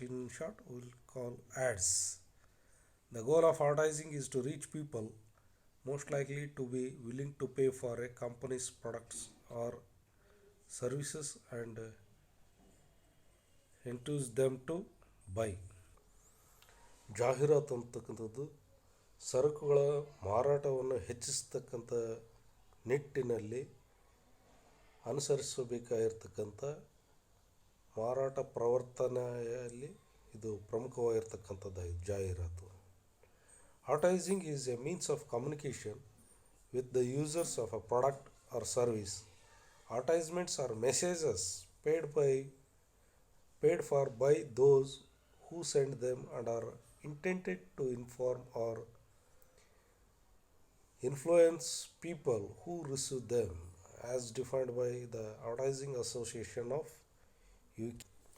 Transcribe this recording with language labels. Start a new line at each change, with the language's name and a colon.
English: In short, we'll call ads. The goal of advertising is to reach people most likely to be willing to pay for a company's products or services and entice them to buy.
Kannada: ಜಾಹೀರಾತು ಅಂತಕ್ಕಂಥದ್ದು ಸರಕುಗಳ ಮಾರಾಟವನ್ನು ಹೆಚ್ಚಿಸ್ತಕ್ಕಂಥ ನಿಟ್ಟಿನಲ್ಲಿ ಅನುಸರಿಸಬೇಕಾಗಿರ್ತಕ್ಕಂಥ ಮಾರಾಟ ಪ್ರವರ್ತನೆಯಲ್ಲಿ ಇದು ಪ್ರಮುಖವಾಗಿರ್ತಕ್ಕಂಥದ್ದು ಜಾಹೀರಾತು.
English: Advertising is a means of communication with the users of a product or service. Advertisements are messages paid for by those who send them and are intended to inform or influence people who receive them as defined by the Advertising Association of UK.